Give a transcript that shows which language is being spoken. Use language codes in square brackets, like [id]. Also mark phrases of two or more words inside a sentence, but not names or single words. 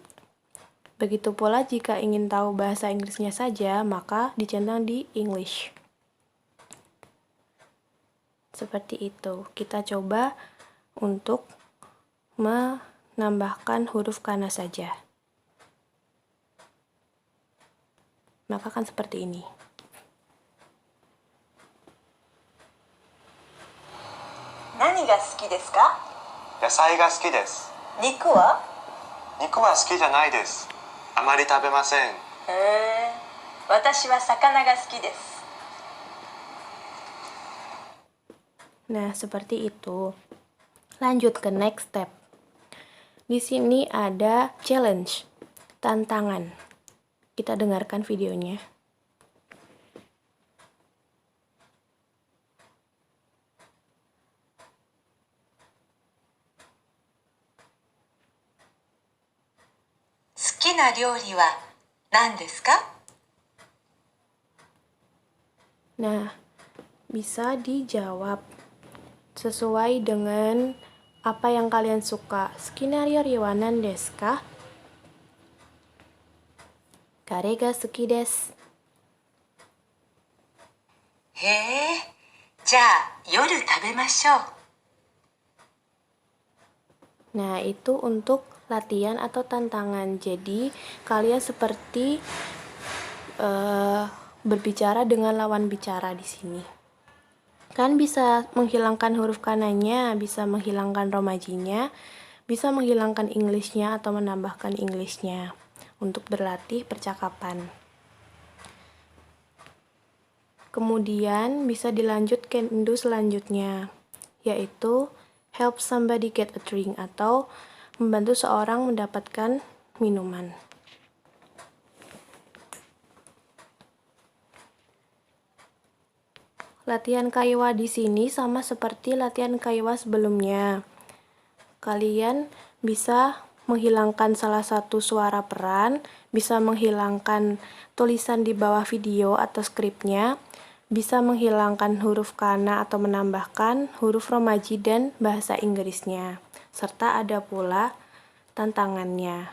[id] Begitu pula jika ingin tahu bahasa Inggrisnya saja, maka dicentang di English. Seperti itu. Kita coba untuk menambahkan huruf kana saja. Maka kan seperti ini. [ja] 何が好きですか? 野菜が好きです。肉は？肉は好きじゃないです。あまり食べません。へえ、私は魚が好きです。 [id] Nah, seperti itu. Lanjut ke [en] next step. [id] Di sini ada challenge, tantangan. Kita dengarkan videonya. [ja] 好きな料理は何ですか? [id] Nah, bisa dijawab sesuai dengan apa yang kalian suka. [ja] Skenario は何ですか？カレーが好きです. へえ、じゃあ夜食べましょう。 [id] Nah, itu untuk latihan atau tantangan. Jadi, kalian seperti berbicara dengan lawan bicara di sini. Kan bisa menghilangkan huruf kananya, bisa menghilangkan romajinya, bisa menghilangkan Englishnya atau menambahkan Englishnya untuk berlatih percakapan. Kemudian bisa dilanjut ke Indo selanjutnya, yaitu [en] help somebody get a drink [id] atau membantu seorang mendapatkan minuman. Latihan kaiwa di sini sama seperti latihan kaiwa sebelumnya. Kalian bisa menghilangkan salah satu suara peran, bisa menghilangkan tulisan di bawah video atau skripnya, bisa menghilangkan huruf kana atau menambahkan huruf romaji dan bahasa Inggrisnya, serta ada pula tantangannya.